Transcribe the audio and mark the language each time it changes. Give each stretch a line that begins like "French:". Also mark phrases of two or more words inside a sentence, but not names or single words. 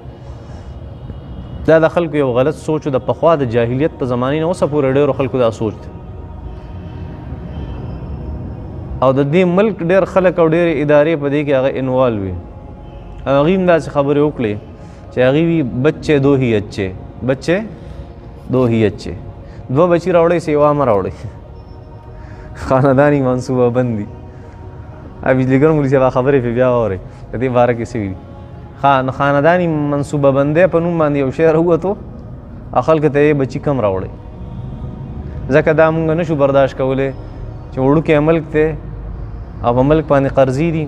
Pashto: دا د خلکو یو غلط سوچ د پخوا د جاهلیت په زمانې نه اوسه پورې ډېرو خلکو دا سوچ دی. او د دې ملک ډېر خلک او ډېرې ادارې په دې کې هغه انوالو وي. او هغوی هم داسې خبرې وکړې چې هغوی وي
Urdu: بچے دو ہی اچھے، بچے دو ہی اچھے،
Pashto: دوه بچي راوړئ سیوا مه راوړئ. خانداني منصوبه بندي. بجلیګر مولوي صاحب خبرې پې بیا واورئ د دې باره کې څه وي. خانداني منصوبه بندۍ په نوم باندې یو شی راووتو او خلکو ته یې بچي کم راوړئ. ځکه دا مونږ نشو برداشت کولی چې وړوکی ملک دی او په ملک باندې قرضې دي.